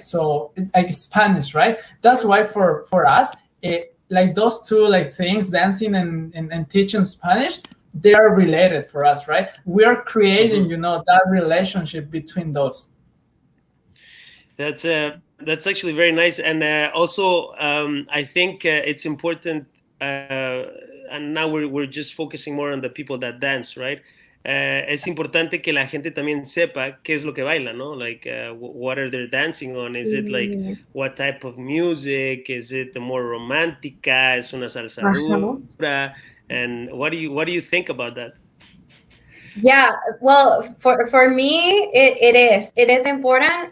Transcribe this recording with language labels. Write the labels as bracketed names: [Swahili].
[English] So like Spanish, right? That's why for us like those two like things, dancing and teaching Spanish, they are related for us, right? We are creating, that relationship between those. That's actually very nice, and also I think it's important. And now we're just focusing more on the people that dance, right? [Spanish] Es importante que la gente también sepa qué es lo que baila, ¿no? [English] Like, what are they dancing on? Is it like what type of music? Is it more [Spanish] romántica? ¿Es una salsa dura? [English] And what do you think about that? Yeah, well, for me, it is important.